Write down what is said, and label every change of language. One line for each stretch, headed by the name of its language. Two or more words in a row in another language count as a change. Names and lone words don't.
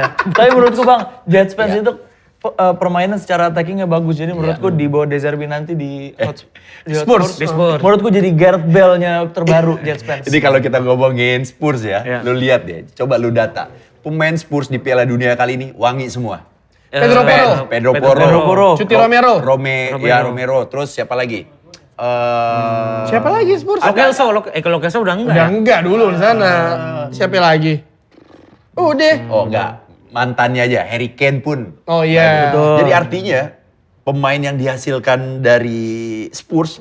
Indonesian: Tapi menurutku Bang, Jet Spence itu permainan secara attackingnya bagus. Jadi menurutku di bawah De Zerbi nanti di Spurs. Di Spurs. Menurutku jadi Gareth Bale-nya terbaru Jet Spence. Jadi kalau kita ngomongin Spurs ya, lu lihat deh, coba lu data. Pemain Spurs di Piala Dunia kali ini wangi semua. Pedro Porro. Pedro Porro. Pedro Porro. Cuti Romero. Romero. Terus siapa lagi? Siapa lagi Spurs? Kalau Kelso udah enggak Udah ya? enggak dulu di sana. Siapa lagi? Udah. Oh enggak, mantannya aja, Harry Kane pun. Oh iya. Jadi artinya pemain yang dihasilkan dari Spurs